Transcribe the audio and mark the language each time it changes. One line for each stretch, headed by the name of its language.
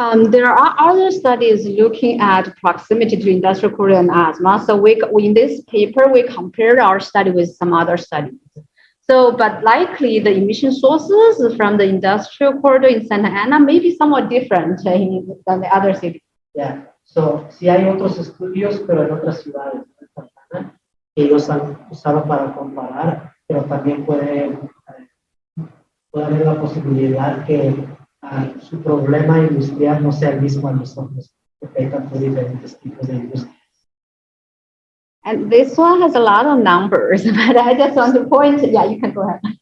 English: There are other studies looking at proximity to industrial corridor and asthma. So in this paper, we compared our study with some other studies. So, but likely the emission sources from the industrial corridor in Santa Ana may be somewhat different than the other cities. Yeah, so
Spanish: sí hay otros estudios, pero en otras ciudades de Santa Ana, que ellos han usado para comparar, pero también puede haber la posibilidad que su problema industrial no sea el mismo a nosotros, porque hay tantos diferentes tipos de industria.
English: And this one has a lot of numbers, but I just want to point, yeah, you can go ahead.